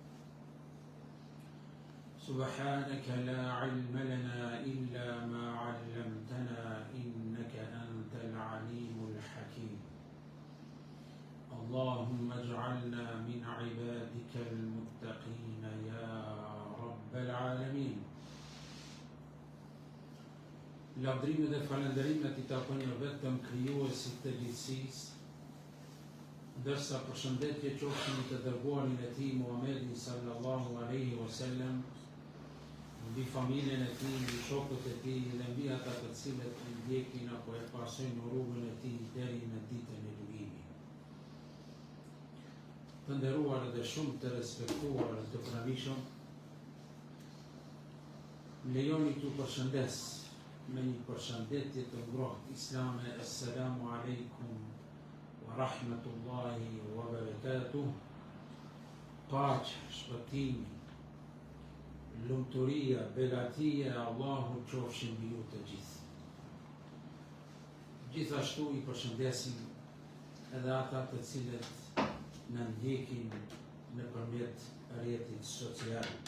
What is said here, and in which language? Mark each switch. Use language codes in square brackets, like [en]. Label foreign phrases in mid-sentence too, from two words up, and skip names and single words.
[ar] سبحانك لا علم لنا إلا ما علمتنا إنك أنت العليم الحكيم اللهم اجعلنا من عبادك المتقين يا رب العالمين. [sq] Lavdrimi dhe falënderimet I takojnë vetëm krijuesit të gjithësisë, ndërsa përshëndetje qofshin të dërguarin e tij Muhammedin [ar] صلى الله عليه وسلم, [sq] mbi familjen e tij, mbi shokët e tij dhe mbi ata të cilët e ndjekin apo e pasojnë rrugën e tij deri në ditën e gjykimit. Të nderuar dhe shumë të respektuar të pranishëm, më lejoni t'ju përshëndes me një përshëndetje të ngrohtë islame. [ar] السلام عليكم ورحمة الله وبركاته. [sq] Paqe, shpëtimi, lumturia, begatia e Allahut qofshin mbi ju të gjithë. Gjithashtu I përshëndesim edhe ata të cilët në ndjekin nëpërmjet rrjetit social.